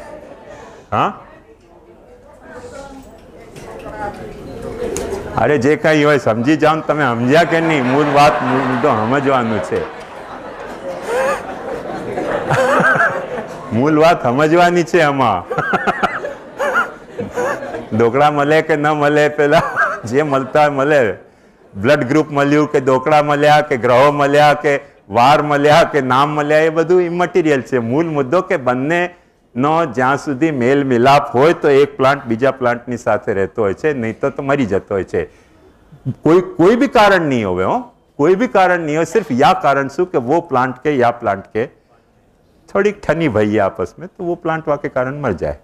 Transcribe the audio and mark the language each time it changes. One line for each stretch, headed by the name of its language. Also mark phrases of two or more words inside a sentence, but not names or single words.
Gujarati: હાં, અરે જે કઈ હો સમજી જાઓ, તમે સમજ્યા કે નહીં? મૂળ બાત મુદ્દો સમજવાનું છે, મૂળ બાત સમજવાની છે। આમાં દોકડા મળે કે ન મળે, પેલા જે મળતા મળે,
English: blood group
Gujarati: મળ્યું કે દોકડા મળ્યા કે ગ્રહો મળ્યા કે વાર મળ્યા કે નામ મળ્યા, એ બધું ઇમટીરિયલ છે। મૂળ મુદ્દો કે બંને નો જ્યાં સુધી મેળ મિલાપ હોય તો એક પ્લાંટ બીજા પ્લાંટની સાથે રહતો હોય છે, નહીં તો મરી જતો હોય છે।
Hindi: कोई भी कारण नहीं होवे, हो कोई भी कारण नहीं हो, सिर्फ या कारण शू कि वो प्लांट के या प्लांट के थोड़ी ठनी भई है आपस में, तो वो प्लांट वाके कारण मर जाए।